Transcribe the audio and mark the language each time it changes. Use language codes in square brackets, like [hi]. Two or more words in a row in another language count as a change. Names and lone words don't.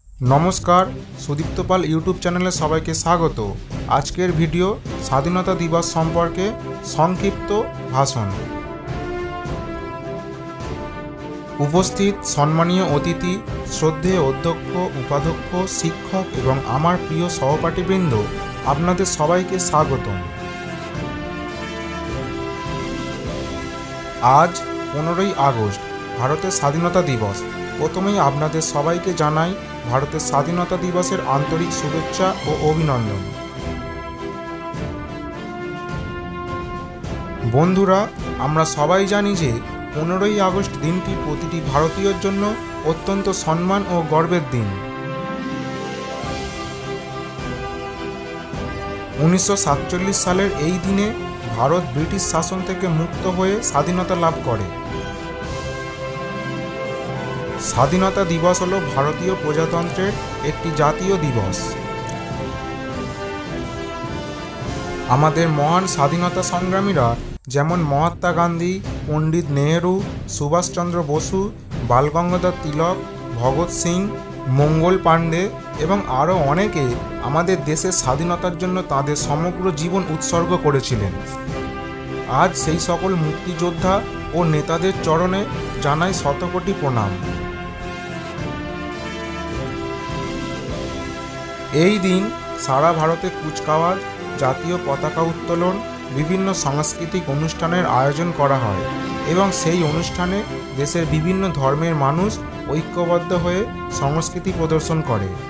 [bn] নমস্কার সুদীপ্ত পাল ইউটিউব চ্যানেলে সবাইকে স্বাগত। আজকের ভিডিও স্বাধীনতা দিবস সম্পর্কে সংক্ষিপ্ত ভাষণ। উপস্থিত সম্মানীয় অতিথি শ্রদ্ধেয় অধ্যক্ষ উপাধ্যক্ষ শিক্ষক এবং আমার প্রিয় সহপাঠীবৃন্দ আপনাদের সবাইকে স্বাগতম। আজ 15 আগস্ট ভারতের স্বাধীনতা দিবস। প্রথমেই আপনাদের সবাইকে জানাই ভারতের স্বাধীনতা দিবসের আন্তরিক শুভেচ্ছা ও অভিনন্দন। বন্ধুরা আমরা সবাই জানি যে 15 আগস্ট দিনটি প্রতিটি ভারতীয়র জন্য অত্যন্ত সম্মান ও গর্বের দিন। 1947 সালের এই দিনে ভারত ব্রিটিশ শাসন থেকে মুক্ত হয়ে স্বাধীনতা লাভ করে। স্বাধীনতা দিবস হলো ভারতীয় প্রজাতন্ত্রের একটি জাতীয় দিবস। আমাদের মহান স্বাধীনতা সংগ্রামীরা যেমন মহাত্মা গান্ধী, পণ্ডিত নেহরু, সুভাষ চন্দ্র বসু, বাল গঙ্গাধর তিলক, ভগত সিং, মঙ্গল পান্ডে এবং আরো অনেকে আমাদের দেশের স্বাধীনতার জন্য তাদের সমগ্র জীবন উৎসর্গ করেছিলেন। আজ সেই সকল মুক্তিযোদ্ধা ও নেতাদের চরণে জানাই শতকোটি প্রণাম। এই দিন সারা ভারতে কুচকাওয়াজ, জাতীয় পতাকা উত্তোলন, বিভিন্ন সাংস্কৃতিক অনুষ্ঠানের আয়োজন করা হয় এবং সেই অনুষ্ঠানে দেশের বিভিন্ন ধর্মের মানুষ ঐক্যবদ্ধ হয়ে সংস্কৃতি প্রদর্শন করে।